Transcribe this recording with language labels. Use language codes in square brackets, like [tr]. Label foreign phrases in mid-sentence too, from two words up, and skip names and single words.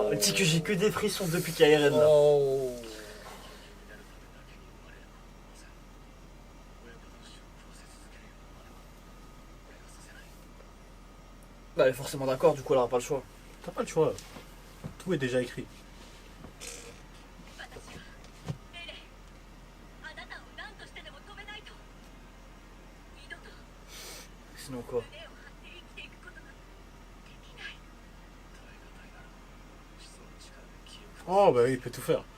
[fr] c'est que j'ai que des frissons depuis qu'il y a Eren là. Oh. Bah, elle est forcément d'accord, du coup, elle aura pas le choix. T'as pas le choix. Tout est déjà écrit. [ja] エレンあなたを何としてでも止めないと二度と [fr] Sinon quoi? [ja] 胸を張って生きていくことができない [fr] Oh, bah oui, il peut tout faire.